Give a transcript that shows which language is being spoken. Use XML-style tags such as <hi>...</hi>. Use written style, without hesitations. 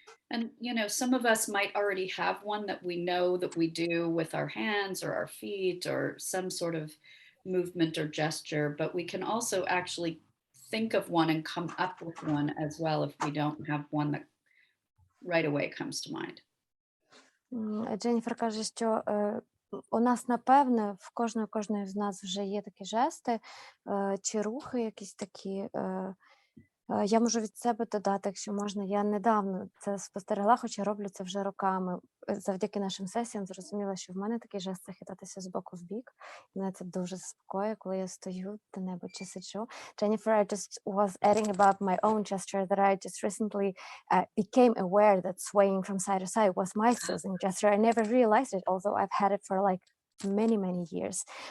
<en>And, some of us might already have one that we know that we do with our hands or our feet or some sort of movement or gesture, but we can also actually think of one and come up with one as well if we don't have one that right away comes to mind.</en> <uk>Дженніфер каже, що у нас, напевне, в кожної з нас вже є такі жести чи рухи якісь такі. Я можу від себе додати, якщо можна. Я недавно це спостерегла, хоча роблю це вже роками. Завдяки нашим сесіям зрозуміла, що в мене такий жест – хитатися з боку в бік. Мене це дуже заспокоює, коли я стою де-небудь чи сиджу.</uk> <en>Jennifer, I just was adding about my own gesture that I just recently became aware that swaying from side to side was my soothing gesture. I never realized it, although I've had it for like many years.</en>